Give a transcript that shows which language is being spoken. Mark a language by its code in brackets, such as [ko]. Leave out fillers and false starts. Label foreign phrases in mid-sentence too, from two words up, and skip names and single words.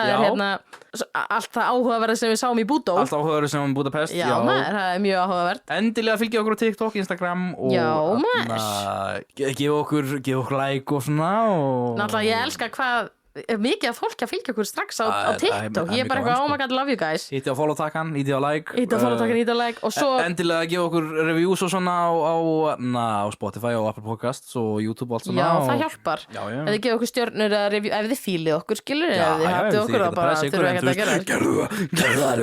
[is] Það er hérna allt það áhugaverð sem við sáum í Búdó. Allt áhugaverð sem við sáum í Budapest. Já, maður, það er mjög áhugavert. Endilega fylgja okkur á TikTok, Instagram og gefa okkur like og svona Náttúrulega ég elska hvað mikið af fólki að fylgja okkur strax á TikTok. Ég er bara eitthvað, [en] oh my god, love you guys. [is] Ítti á follow-takkan, ítti á like. Og svo endilega gefa okkur reviews og svona á Spotify og Apple Podcasts og YouTube og allt svona. Já, það hjálpar. Ef þið gefa okkur stjörnur að review, ef þið fílið okkur, skilur, ef þið hattu okkur þá bara þurfum ekkert að gera.